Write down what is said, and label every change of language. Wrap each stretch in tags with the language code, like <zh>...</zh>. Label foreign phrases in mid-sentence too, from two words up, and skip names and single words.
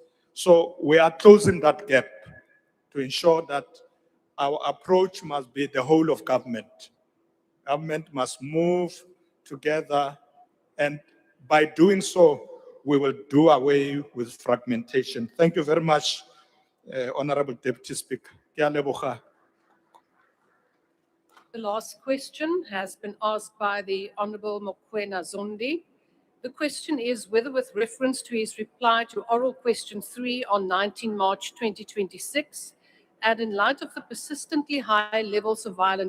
<en>So we are closing that gap to ensure that our approach must be the whole of government. Government must move together, and by doing so, we will do away with fragmentation. Thank you very much, Honorable Deputy Speaker.</en> <tn>Ke a leboga.</tn> <en>The last question has been asked by the Honorable Mokoena Zondi. The question is whether, with reference to his reply to oral question 3 on 19 March 2026, and in light of the persistently high levels of violent</en>